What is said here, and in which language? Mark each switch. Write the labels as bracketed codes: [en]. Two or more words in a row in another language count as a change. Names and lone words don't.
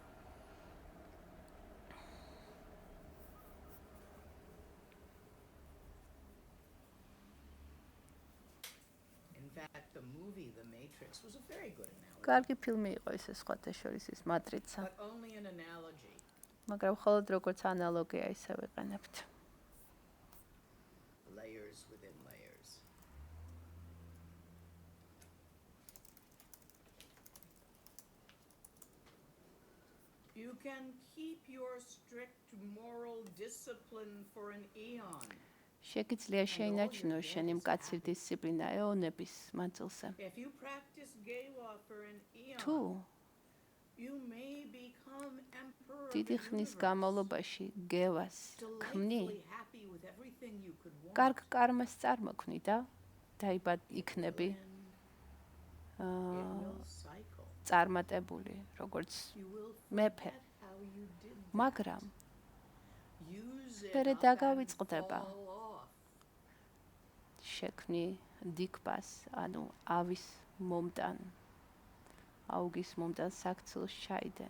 [ka] კარგი ფილმი იყო ეს სხვადასხვა ის მატრიცა. მაგრამ მხოლოდ როგორც ანალოგია ისე ვიყენებთ. [en] Layers within layers. You can keep your strict moral discipline for an eon. [ka] შეგიძლია შეინარჩუნო შენი მკაცრი დისციპლინა ეონების მანძილზე. [en] If you practice Gewa for an eon, [ka] თუ [en] you may become emperor. [ka] დიდი ხნის განმავლობაში გევას ქმნი, კარგ კარმას წარმოქმნი და იქნები წარმატებული, როგორც მეფე. მაგრამ მერე დაგავიწყდება შექმნი დიქბას, ანუ ავის მომტან, აუგის მომტან საქცილს ჩაიდენ.